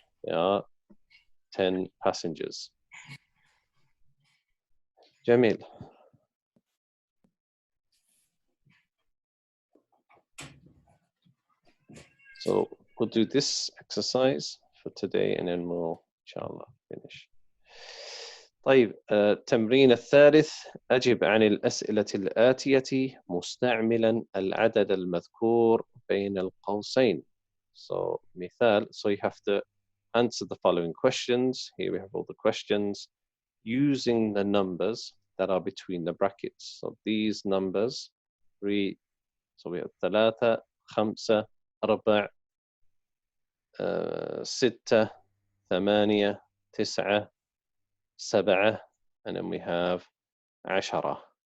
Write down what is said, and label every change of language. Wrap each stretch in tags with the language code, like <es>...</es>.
<en>Yeah, 10 passengers.</en> <ar>جميل.</ar> <en>So we'll do this exercise for today and then we'll inshallah finish.</en> <ar>طيب التمرين الثالث أجب عن الأسئلة الآتية مستعملا العدد المذكور بين القوسين.</ar> <en>So مثال, so you have to answer the following questions. Here we have all the questions using the numbers that are between the brackets. So these numbers read, so we have</en> <ar>ثلاثة, خمسة, اربعة, ستة, ثمانية, تسعة, سبعة,</ar> <en>and then we have عشرة.</en>